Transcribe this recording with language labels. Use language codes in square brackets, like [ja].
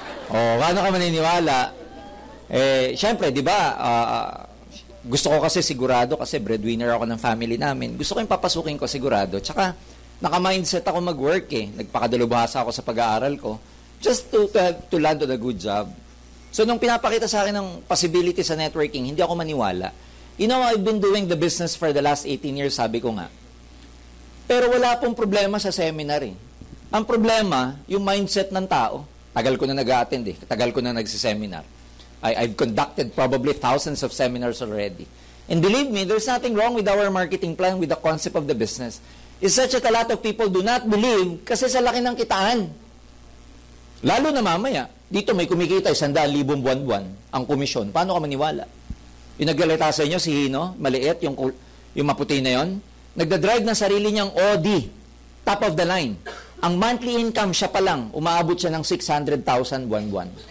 [tl] Oh, paano ka maniniwala? Eh, syempre, di ba, gusto ko kasi sigurado, kasi breadwinner ako ng family namin, gusto ko yung papasukin ko sigurado, tsaka naka-mindset ako mag-work eh, nagpakadalubhasa ako sa pag-aaral ko, [en] just to land on a good job. [tl] So, nung pinapakita sa akin ng possibility sa networking, hindi ako maniwala. [en] You know, I've been doing the business for the last 18 years, [tl] sabi ko nga. Pero wala pong problema sa seminar eh. Ang problema, yung mindset ng tao. Tagal ko na nag-attend eh. Tagal ko na nagsiseminar. [en] I've conducted probably thousands of seminars already. And believe me, there's nothing wrong with our marketing plan, with the concept of the business. It's such that a lot of people do not believe [tl] kasi sa laki ng kitaan. Lalo na mamaya, dito may kumikita 100,000 buwan-buwan ang komisyon. Paano ka maniwala? Yung naglalita sa inyo, si Hino, maliit, yung maputi na yon, nagdadrive ng sarili niyang Audi, [en] top of the line. [tl] Ang monthly income siya pa lang, umaabot siya ng 600,000 buwan-buwan.